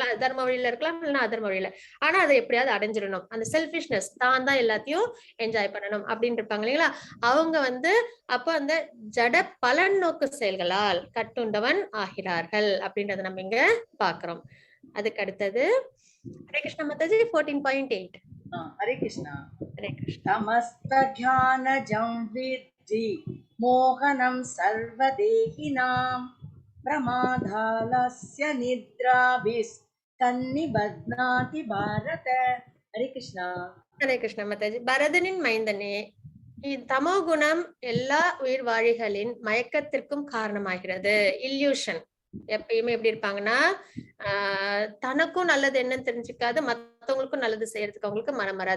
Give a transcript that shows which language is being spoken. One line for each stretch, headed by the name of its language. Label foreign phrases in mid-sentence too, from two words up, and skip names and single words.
Tamil: தர்ம வழியில இருக்கலாம், இல்லைன்னா அதர்ம வழியில, ஆனா அதை எப்படியாவது அடைஞ்சிடணும். அந்த செல்ஃபிஷ்னஸ், தான் எல்லாத்தையும் என்ஜாய் பண்ணணும் அப்படின்னு இருப்பாங்க இல்லைங்களா. அவங்க வந்து அப்ப அந்த ஜட பலன் நோக்கு செயல்களால் கட்டுண்டவன் ஆகிறார்கள் அப்படின்றத நம்ம இங்க பாக்குறோம். அதுக்கு அடுத்தது ஹரே கிருஷ்ண மதாஜி. 14.8. हरे कृष्णा ஹரே கிருஷ்ணா.
Sanskrit: तमस्तज्ञानजं विद्धि मोहनं सर्वदेहिनां प्रमादालस्य निद्राभिस्तन्निबध्नाति भारत हरे कृष्णा
Tamil: ஹரே கிருஷ்ணா மாதாஜி. பரதனின் மைந்தனே, தமோ குணம் எல்லா உயிர் வாழிகளின் மயக்கத்திற்கும் காரணமாகிறது. இல்யூஷன். எப்பயுமே எப்படி இருப்பாங்கன்னா, தனக்கும் நல்லது என்னன்னு தெரிஞ்சுக்காது, மத்தவங்களுக்கும் நல்லது செய்யறதுக்கு அவங்களுக்கு மனம் வராது.